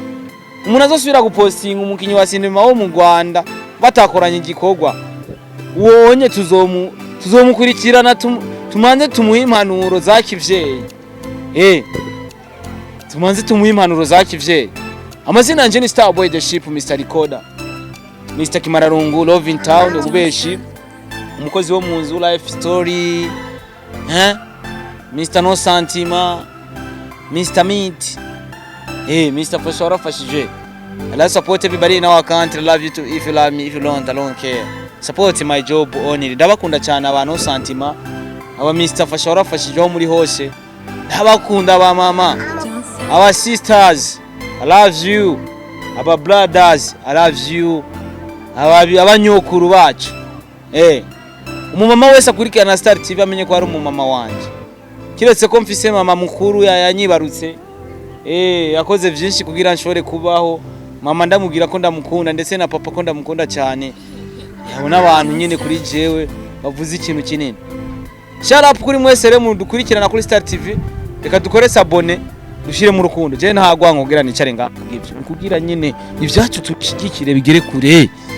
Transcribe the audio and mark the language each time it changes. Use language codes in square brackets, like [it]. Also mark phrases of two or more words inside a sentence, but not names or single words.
[rn] Umuntu azosubira gupostinga umukinyi wa sinema wo mu Rwanda batakoranye igikorwa wonye tuzomukurikirana tumanze tumuha impanuro za kivyeyi. Tumanze tumuha impanuro za kivyeyi. Amazina yanje ni Starboy the Ship, Mr Recorder, Mr Kimararungu, Love in Town, ubeshi umukozi wo mu nzu, Life Story, Mr No Santima, Mr Meat, Mr Fosora Fashije. [en] I support everybody in our country. Love you too. If you love me, if you don't, I don't care. Support my job only. [rn] Ndabakunda cyane aba No Santima, aba Mr Fosora Fashije muri hose. Ndabakunda aba mama, [en] our sisters, I love you. Aba brothers, I love you. [rn] Abanyokuru bacu. Umumama wese akurikirana Star TV amenye ko ari umumama wanje. Kiretse ko mfise mama mukuru yanyibarutse. Yakoze byinshi kugira nshobore kubaho. Mama ndamubwira ko ndamukunda ndetse na papa ko ndamukunda cyane. Yabona abantu nyine kuri jewe bavuze ikintu kinini. [en] Shout out [rn] kuri mwese rero dukurikirana kuri Star TV. Reka dukore sabone dushire mu rukundo. Je ntagwa nkubwira nicare ngibyo. Kugira nyine ivyacu tushigikire bigere kure.